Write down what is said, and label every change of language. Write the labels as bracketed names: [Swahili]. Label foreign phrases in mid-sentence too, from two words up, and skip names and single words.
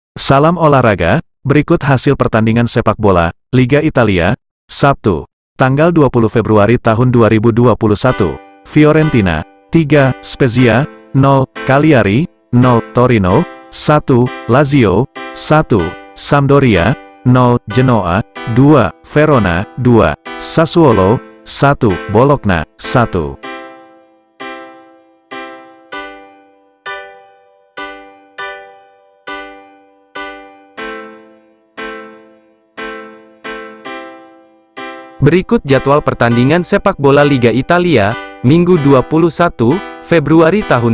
[Indonesian] Salam olahraga, berikut hasil pertandingan sepak bola, Liga Italia, Sabtu, tanggal 20 Februari tahun 2021. Fiorentina, 3, Spezia, 0, Cagliari, 0, Torino, 1, Lazio, 1, Sampdoria, 0, Genoa, 2, Verona, 2, Sassuolo, 1, Bologna, 1. Berikut jadwal pertandingan sepak bola Liga Italia, Minggu 21 Februari tahun